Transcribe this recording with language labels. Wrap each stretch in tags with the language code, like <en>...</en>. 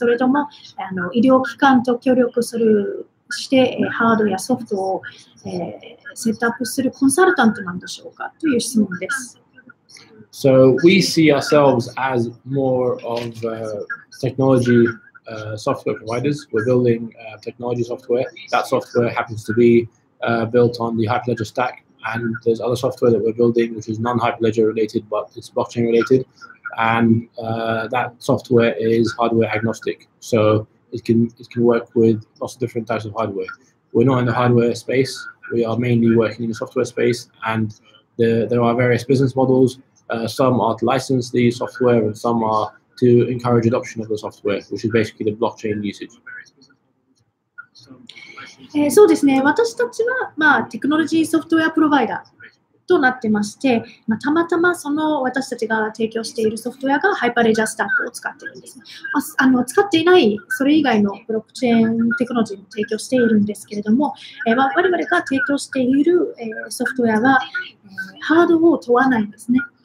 <ja>それとも医療機関と協力して、ハードやソフトを、セットアップするコンサルタントなんでしょうかという質問です。</ja> <en>So we see ourselves as more of technology software providers. We're building technology software. That software happens to be built on the Hyperledger stack. And there's other software that we're building which is non-Hyperledger related, but it's blockchain related. And that software is hardware agnostic. So it can work with lots of different types of hardware. We're not in the hardware space. We are mainly working in the software space. And there are various business models. Some are to license the software and some are to encourage adoption of the software, which is basically the blockchain usage.</en> <ja>そうですね、私たちは、テクノロジーソフトウェアプロバイダーとなってまして、たまたまその私たちが提供しているソフトウェアがハイパーレジャースタックを使っているんです。使っていないそれ以外のブロックチェーンテクノロジーも提供しているんですけれども、我々が提供しているソフトウェアはハードを問わないんですね。</ja>